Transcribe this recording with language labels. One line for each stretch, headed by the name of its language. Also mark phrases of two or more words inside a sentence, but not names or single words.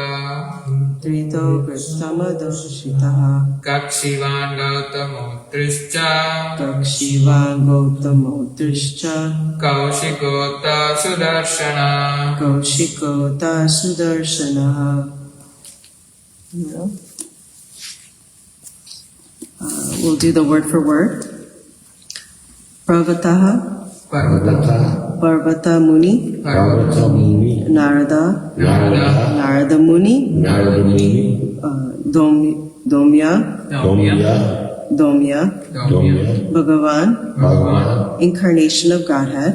Sanskrit: Trito Gritamadoshitaha Kakshivan Gautamo Trischa Kakshivan Gautamo Drishcha Kaushikota Sudarshana Kaushikota Sudarshanaha.
English: We'll do the word for word.
Sanskrit: Parvataha Parvata Muni Narada Narada Muni Domya Bhagavan
English: Incarnation of Godhead